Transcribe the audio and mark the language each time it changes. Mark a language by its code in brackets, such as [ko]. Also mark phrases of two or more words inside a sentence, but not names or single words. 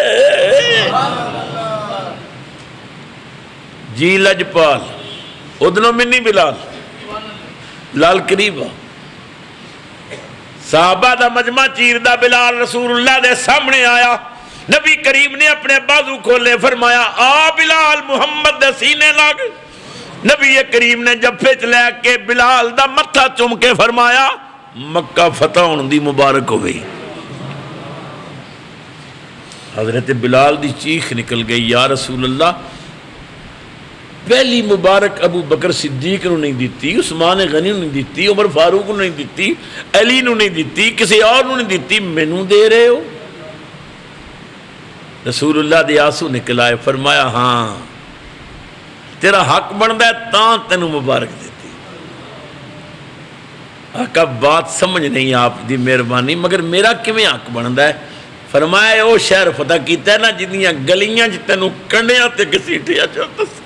[pa] جی لجپال ادنو منی بلال لال قریبا صحابہ دا مجمع چیر دا بلال رسول اللہ دے سامنے آیا، نبی کریم نے اپنے بازو کھولے، فرمایا آ بلال محمد دے سینے لگ۔ نبی کریم نے جفے چ لے کے بلال دا متھا چوم کے فرمایا مکہ فتح ہون دی مبارک ہو گئی۔ حضرت بلال دی چیخ نکل گئی، یا رسول اللہ پہلی مبارک ابو بکر صدیق نو نہیں دیتی، عثمان غنی نو نہیں دیتی، عمر فاروق نو نہیں دیتی، علی نو نہیں دیتی، کسی اور نو نہیں دیتی، مینوں دے رہے ہو؟ رسول اللہ دے آنسو نکل آئے، فرمایا ہاں تیرا حق بندا ہے تاں تینوں مبارک دیتی۔ آقا بات سمجھ نہیں آپ دی مہربانی، مگر میرا کیویں حق بندا ہے؟ فرمایا او شہر فتح کیتا ہے نا جنیاں گلیاں جی تینوں کنڈیاں تے گھسیٹیا جاندا سی۔